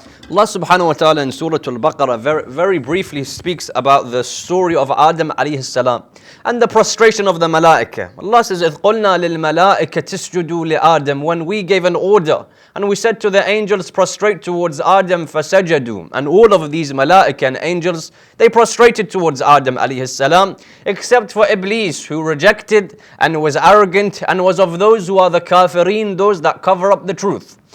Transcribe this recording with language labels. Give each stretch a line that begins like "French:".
English: Allah subhanahu wa ta'ala in Surah Al-Baqarah very briefly speaks about the story of Adam alayhi salam and the prostration of the malaika. Allah says,
Arabic: إِذْ قُلْنَا لِلْمَلَائِكَةِ اسْجُدُوا لِآدَمَ.
English: When we gave an order and we said to the angels, prostrate towards Adam, فَسَجَدُوا. And all of these malaika and angels, they prostrated towards Adam alayhi salam, except for Iblis, who rejected and was arrogant and was of those who are the kafirin, those that cover up the truth.